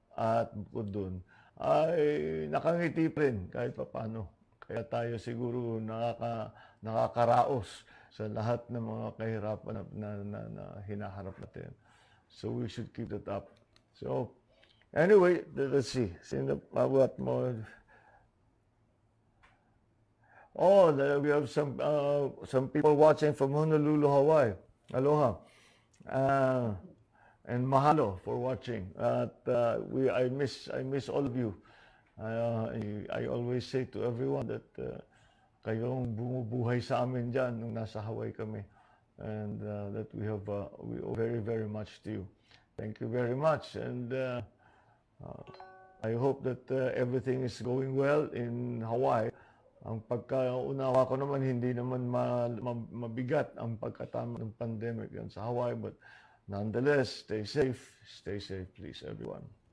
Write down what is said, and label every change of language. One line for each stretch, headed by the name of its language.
Filipino: At bukod doon, ay nakangiti pa rin kahit paano. Kaya tayo siguro nakakaraos sa lahat ng mga kahirapan na hinaharap natin.
English: So we should keep that up. So, anyway, let's see. What more? Oh, we have some people watching from Honolulu, Hawaii. Aloha. And mahalo for watching. I miss all of you. I always say to everyone that
Filipino: kayong bumubuhay sa amin dyan nung nasa Hawaii kami.
English: And that we owe very, very much to you. Thank you very much. And I hope that everything is going well in Hawaii.
Filipino: Ang pagkaunawa ko naman, hindi naman mabigat ang pagkatama ng pandemic yan sa Hawaii.
English: But nonetheless, stay safe, please, everyone.